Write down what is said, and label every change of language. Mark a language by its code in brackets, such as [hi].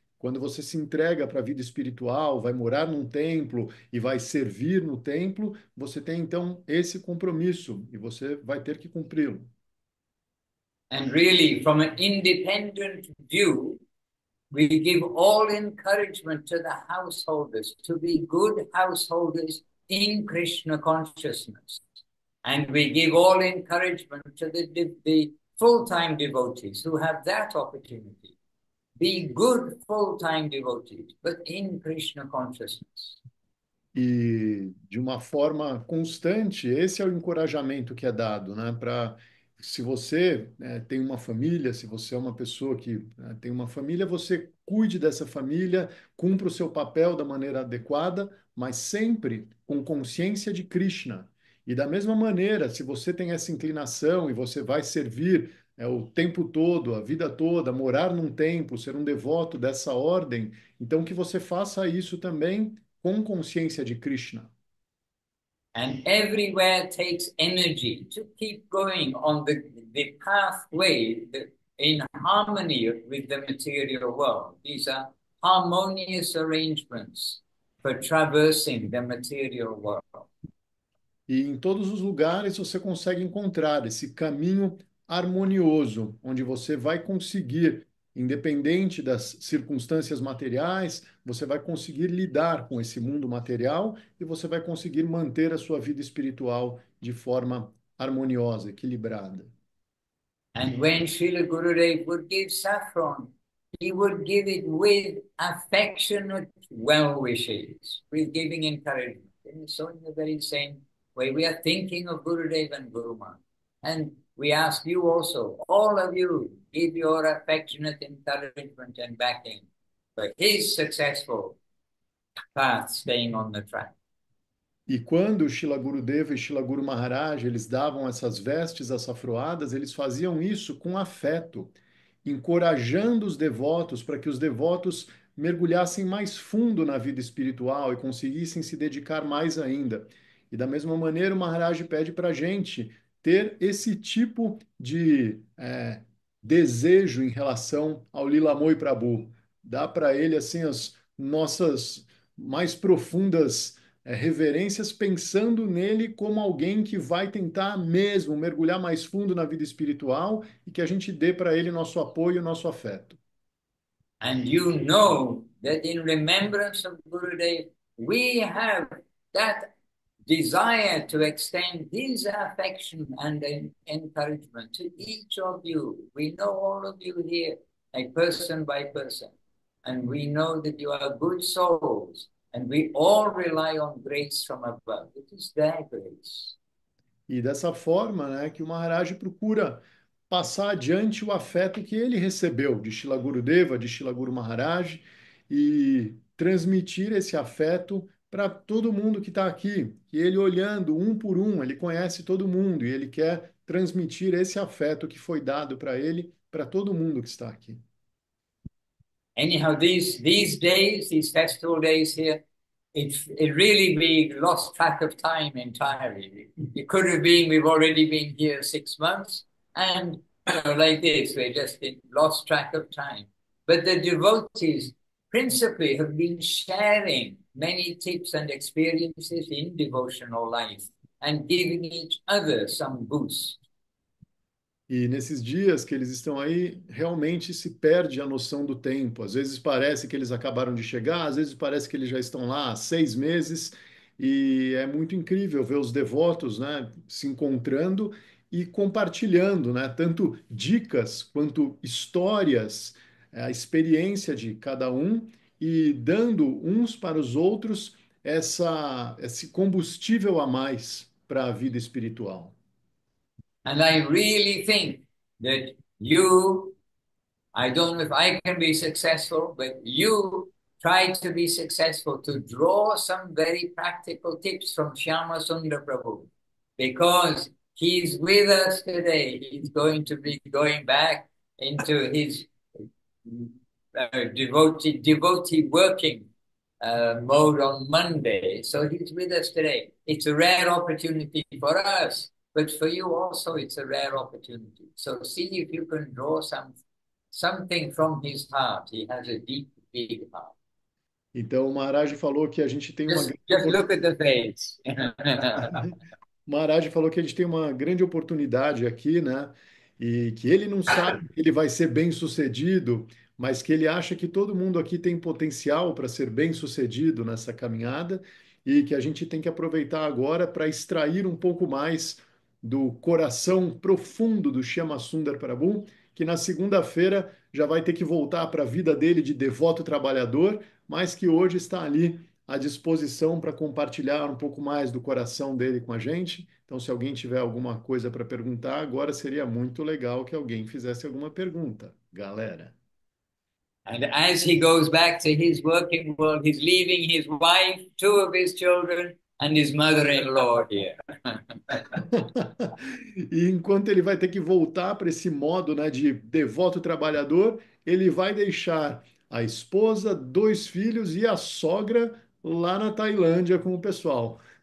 [pt] Quando você se entrega para a vida espiritual, vai morar num templo e vai servir no templo, você tem então esse compromisso e você vai ter que cumpri-lo. [en] And really, from an independent view, we give all encouragement to the householders to be good householders in Krishna consciousness. And we give all encouragement to the full-time devotees who have that opportunity. Be good full-time devotees, but in Krishna consciousness. [pt] E de uma forma constante, esse é o encorajamento que é dado, né? Para se você tem uma família, se você é uma pessoa que tem uma família, você cuide dessa família, cumpra o seu papel da maneira adequada, mas sempre com consciência de Krishna. E da mesma maneira, se você tem essa inclinação e você vai servir o tempo todo, a vida toda, morar num templo, ser um devoto dessa ordem, então que você faça isso também com consciência de Krishna. [en] And everywhere takes energy to keep going on the pathway in harmony with the material world. These are harmonious arrangements for traversing the material world. [pt] E em todos os lugares você consegue encontrar esse caminho harmonioso, onde você vai conseguir, independente das circunstâncias materiais, você vai conseguir lidar com esse mundo material e você vai conseguir manter a sua vida espiritual de forma harmoniosa, equilibrada. [en] And when Srila Gurudev would give saffron, he would give it with affectionate well wishes, with giving encouragement. And so in the very same way, we are thinking of Gurudev and Guru Maharaj. And we ask you also, all of you, give your affectionate encouragement and backing for his successful path, staying on the track. [pt] E quando Shila Gurudeva e Shila Guru Maharaj eles davam essas vestes açafroadas, eles faziam isso com afeto, encorajando os devotos para que os devotos mergulhassem mais fundo na vida espiritual e conseguissem se dedicar mais ainda. E da mesma maneira, o Maharaj pede para a gente ter esse tipo de desejo em relação ao Lilamoi Prabhu. Dá para ele assim as nossas mais profundas reverências, pensando nele como alguém que vai tentar mesmo mergulhar mais fundo na vida espiritual e que a gente dê para ele nosso apoio, nosso afeto. [en] And you know that in remembrance of Gurudev, we have that desire to extend his affection and encouragement to each of you. We know all of you here, like person by person, and we know that you are good souls, and we all rely on grace from above. It is their grace. [pt] E dessa forma, né, que o Maharaj procura passar adiante o afeto que ele recebeu de Shila Gurudeva, de Shila Guru Maharaj, e transmitir esse afeto para todo mundo que está aqui. E ele olhando um por um, ele conhece todo mundo e ele quer transmitir esse afeto que foi dado para ele, para todo mundo que está aqui. [en] Anyhow, these days, these festival days here, it really we lost track of time entirely. It could have been we've already been here 6 months, and like this, we just lost track of time. But the devotees principally have been sharing many tips and experiences in devotional life and giving each other some boost. [pt] E nesses dias que eles estão aí, realmente se perde a noção do tempo. Às vezes parece que eles acabaram de chegar, às vezes parece que eles já estão lá há 6 meses, e é muito incrível ver os devotos, né, se encontrando e compartilhando, né, tanto dicas quanto histórias, a experiência de cada um e dando uns para os outros esse combustível a mais para a vida espiritual. [en] And I really think that you, I don't know if I can be successful, but you try to be successful to draw some very practical tips from Shyama Sundar Prabhu because he's with us today. He's going to be going back into his devotee working mode on Monday. So he's with us today. It's a rare opportunity for us, but for you also, it's a rare opportunity. So see if you can draw something from his heart. He has a deep, big heart. [pt] Então, o Maharaj falou que a gente tem uma [en] Just look at the face. [pt] O Maharaj falou que a gente tem uma grande oportunidade aqui, né? E que ele não sabe que ele vai ser bem-sucedido, mas que ele acha que todo mundo aqui tem potencial para ser bem-sucedido nessa caminhada e que a gente tem que aproveitar agora para extrair um pouco mais do coração profundo do Shyama Sundar Prabhu, que na segunda-feira já vai ter que voltar para a vida dele de devoto trabalhador, mas que hoje está ali à disposição para compartilhar um pouco mais do coração dele com a gente. Então, se alguém tiver alguma coisa para perguntar, agora seria muito legal que alguém fizesse alguma pergunta, galera. [en] And as he goes back to his working world, he's leaving his wife, two of his children, and his mother-in-law here. [pt] E enquanto ele vai ter que voltar para esse modo, né, de devoto trabalhador, ele vai deixar a esposa, 2 filhos e a sogra lá na Tailândia com o pessoal.